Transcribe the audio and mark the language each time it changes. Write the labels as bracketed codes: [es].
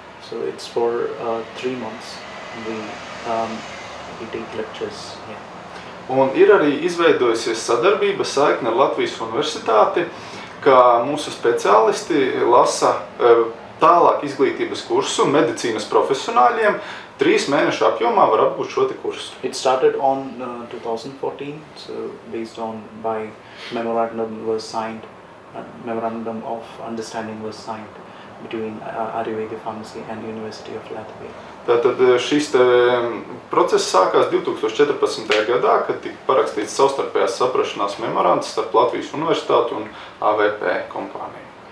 [en] So it's for 3 months we take lectures here. [lv] Un ir arī izveidojusies sadarbība saikne ar Latvijas universitāti, ka mūsu speciālisti lasa tālāk izglītības kursu medicīnas profesionāļiem. 3 mēnešu apjomā var apgūt šo te kursu. [en] It started on 2014, so based on by memorandum was signed, memorandum of understanding was signed between Ayurveda Pharmacy and University of Latvia. [lv] Tātad šis te process sākās 2014. gadā, kad tika parakstīts savstarpējās saprašanās memorands starp Latvijas universitāti un AVP kompāniju.